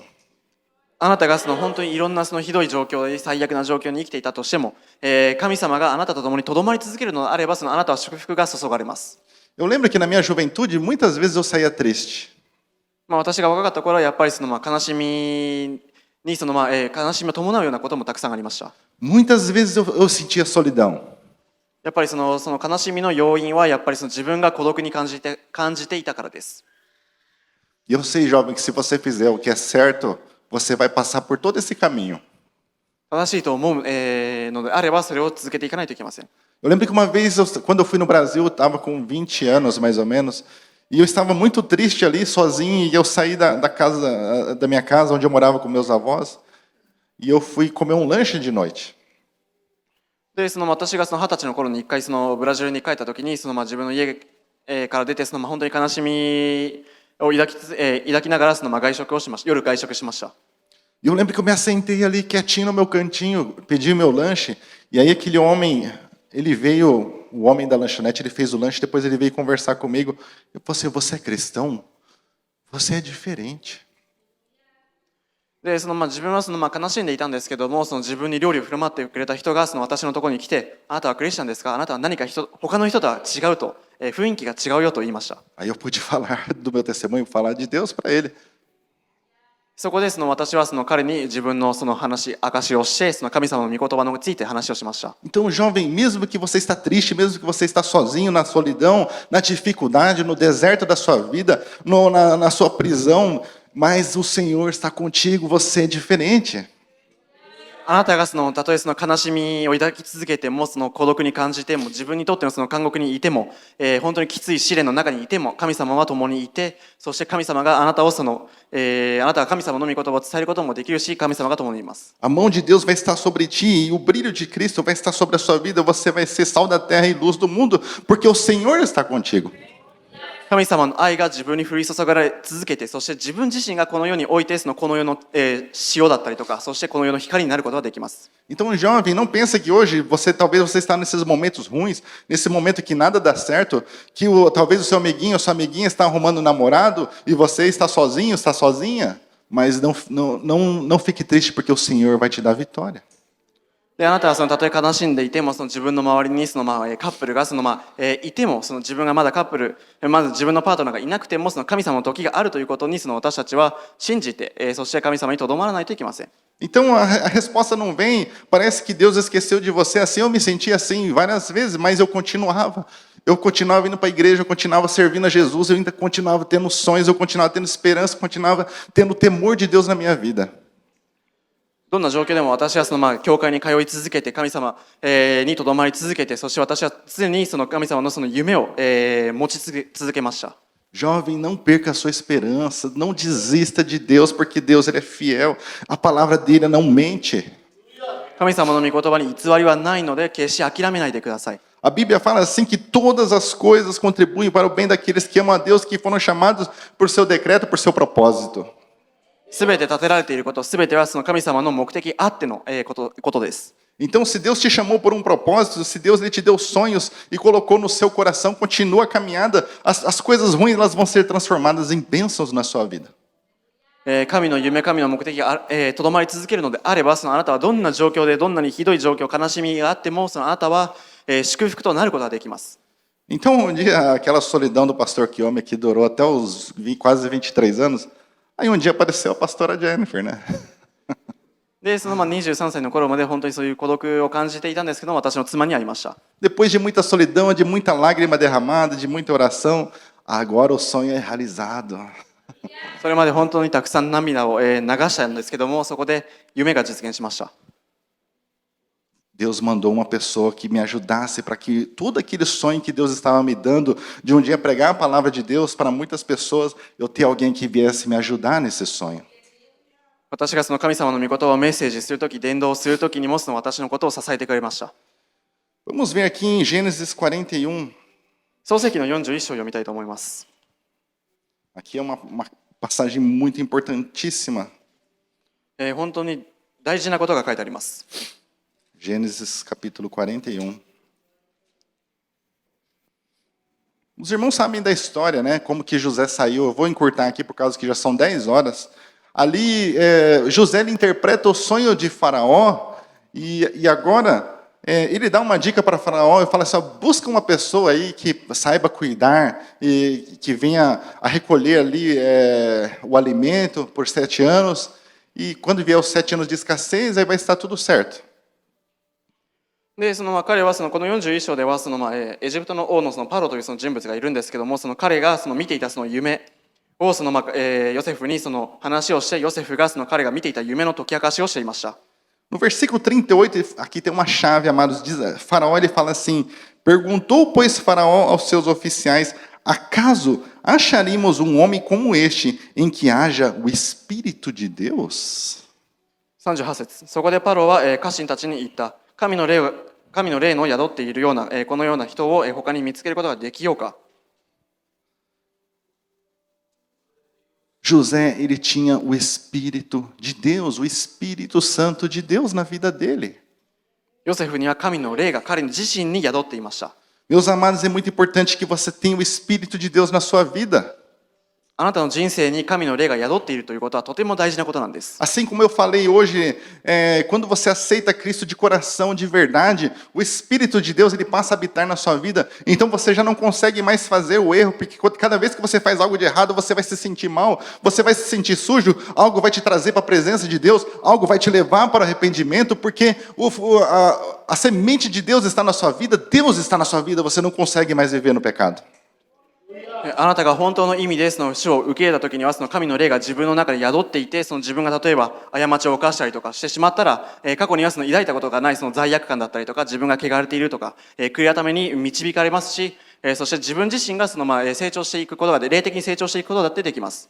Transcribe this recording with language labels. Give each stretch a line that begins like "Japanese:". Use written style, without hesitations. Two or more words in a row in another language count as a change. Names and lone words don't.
Japanese: あなたが本当にいろんなひどい状況で最悪な状況に生きていたとしても、神様があなたと共にとどまり続けるのであれば、あなたは祝福が注がれます。
Portuguese: Eu lembro que na minha juventude, muitas vezes eu saía triste.
Japanese: 私が若かった頃はやっぱり悲しみに悲しみを伴うようなこともたくさんありました。
Portuguese: Muitas vezes eu sentia solidão.
Japanese: やっぱりその悲しみの要因はやっぱり自分が孤独に感じていたからです。
Portuguese: E eu sei, jovem, que se você fizer o que é certo, você vai passar por todo esse caminho.
Japanese: 正しいと思うのであればそれを続けていかないといけません。
Portuguese: Eu lembro que uma vez, quando eu fui no Brasil, eu estava com 20 anos mais ou menos, e eu estava muito triste ali, sozinho, e eu saí da minha casa, onde eu morava com meus avós, e eu fui comer um lanche de noite.
Japanese: で私が20歳の頃に一回ブラジルに帰った時に自分の家から出て本当に悲しみを抱きながら外食をしました。夜外食しました。
Portuguese: E eu lembro que eu me assentei ali quietinho no meu cantinho, pedi o meu lanche, e aí aquele homem, ele veio, o homem da lanchonete, ele fez o lanche, depois ele veio conversar comigo. Eu falei assim, você é cristão? Você é diferente.
Japanese: で自分は悲しんでいたんですけども、自分に料理を振る舞ってくれた人が私のところに来て、あなたはクリスチャンですか？あなたは何か他の人とは違うと、雰囲気が違うよと言いました。
Portuguese: Aí eu pude falar do meu testemunho, falar de Deus para ele.
Japanese: そこで私は彼に自分の証をして、神様の御言葉について話をしました。
Portuguese: Então, jovem, mesmo que você está triste, mesmo que você está sozinho na solidão, na dificuldade, no deserto da sua vida, na sua prisão, mas o Senhor está contigo, você é diferente.
Japanese: あなたがたとえ悲しみを抱き続けても、孤独に感じても、自分にとっての監獄にいても、本当にきつい試練の中にいても、神様は共にいて、そして神様があなたをあなたは神様の御言葉を伝えることもできるし、神様が共にいます。
Portuguese: A mão de Deus vai estar sobre ti e o brilho de Cristo vai estar sobre a sua vida. Você vai ser sal da terra e luz do mundo, porque o Senhor está contigo.
Japanese: 神様の愛が自分に降り注がれ続けて、そして自分自身がこの世においてこの世の塩だったりとか、そしてこの世の光になることができます。
Portuguese: Então, jovem, não pensa que hoje talvez você está nesses momentos ruins, nesse momento que nada dá certo, que talvez o seu amiguinho ou sua amiguinha está arrumando um namorado e você está sozinho, está sozinha, mas não fique triste porque o Senhor vai te dar vitória.
Japanese: であなたはたとえ悲しんでいても、自分の周りにカップルがいても、自分がまだまず自分のパートナーがいなくても、神様の時があるということに私たちは信じて、そして神様にとどまらないといけません。
Portuguese: Então a resposta não vem, parece que Deus esqueceu de você. Assim eu me senti assim várias vezes, mas eu continuava indo para a igreja, eu continuava servindo a Jesus, eu ainda continuava tendo sonhos, eu continuava tendo esperança, continuava tendo temor de Deus na minha vida.
Japanese: どんな状況でも私は教会に通い続けて、神様にとどまり続けて、そして私は常に神様の夢を持ち続けました。
Portuguese: Jovem, não perca a sua esperança, não desista de Deus, porque Deus ele é fiel, a palavra dele não mente.
Japanese: 神様の御言葉に偽りはないので、決して諦めないでください。
Portuguese: A Bíblia fala assim que todas as coisas contribuem para o bem daqueles que amam a Deus, que foram chamados por seu decreto, por seu propósito.
Japanese: すべて立てられていること、すべては神様の目的あってのことです。
Portuguese: Então, se Deus te chamou por um propósito, se Deus ele te deu sonhos e colocou no seu coração, continua a caminhada, as coisas ruins elas vão ser transformadas em bênçãos na sua vida.
Japanese: 神の夢、神の目的がとどまり続けるのであれば、あなたはどんな状況で、どんなにひどい状況、悲しみがあっても、あなたは祝福となることができます。
Portuguese: Então, um dia, aquela solidão do pastor Kiyomi que durou até os quase 23 anos, aí um dia apareceu a pastora Jennifer, né?
Japanese: で、その23歳の頃まで本当にそういう孤独を感じていたんですけども、私の妻に会いました。
Portuguese: Depois de muita solidão, de muita lágrima derramada, de muita oração, agora o sonho é realizado.
Japanese: それまで本当にたくさん涙を流したんですけども、そこで夢が実現しました。
Portuguese: Deus mandou uma pessoa que me ajudasse para que todo aquele sonho que Deus estava me dando, de um dia pregar a palavra de Deus para muitas pessoas, eu ter alguém que viesse me ajudar nesse sonho.
Japanese: 私がその神様の御言葉をメッセージするとき、伝道するときにもその私のことを支えてくれました。
Portuguese: Vamos ver aqui em Gênesis 41.
Japanese: 創世記の41章を読みたいと思います。
Portuguese: Aqui é uma passagem muito importantíssima. 本当に大事なことが書いてあります。 Gênesis capítulo 41. Os irmãos sabem da história, né? Como que José saiu. Eu vou encurtar aqui por causa que já são 10 horas. Ali, José ele interpreta o sonho de Faraó e agora ele dá uma dica para Faraó e fala assim, ó, busca uma pessoa aí que saiba cuidar e que venha a recolher ali o alimento por 7 anos e quando vier os 7 anos de escassez, aí vai estar tudo certo.
Japanese: で彼はこの41章ではエジプトの王のパロという人物がいるんですけども、彼が見ていた夢をヨセフに話をして、ヨセフが彼が見ていた夢の解き明かしをしていました。
Portuguese: No versículo 38, aqui tem uma chave, amados. Diz, Faraó ele fala assim: perguntou, pois, Faraó aos seus oficiais: acaso acharíamos um homem como este, em que haja o Espírito de Deus?
Japanese: 38 節。そこでパロは家臣たちに言った。神の霊の宿っているようなこのような人を他に見つけることができようか。
Portuguese: José, ele tinha o Espírito de Deus, o Espírito Santo de Deus na vida dele.
Japanese: ヨセフには神の霊が彼自身に宿っていました。
Portuguese: Meus amados, é muito importante que você tenha o Espírito de Deus na sua vida.
Japanese: あなたの人生に神の霊が宿っているということはとても大事なことなんです。
Portuguese: Assim como eu falei hoje, quando você aceita Cristo de coração, de verdade, o Espírito de Deus ele passa a habitar na sua vida. Então você já não consegue mais fazer o erro, porque cada vez que você faz algo de errado, você vai se sentir mal, você vai se sentir sujo, algo vai te trazer para a presença de Deus, algo vai te levar para o arrependimento, porque a semente de Deus está na sua vida, Deus está na sua vida, você não consegue mais viver no pecado.
Japanese: あなたが本当の意味で主を受け入れた時には神の霊が自分の中で宿っていて、自分が例えば過ちを犯したりとかしてしまったら、過去には抱いたことがない罪悪感だったりとか、自分が汚れているとか、悔い改めに導かれますし、そして自分自身が成長していくことが霊的に成長していくことだってできます。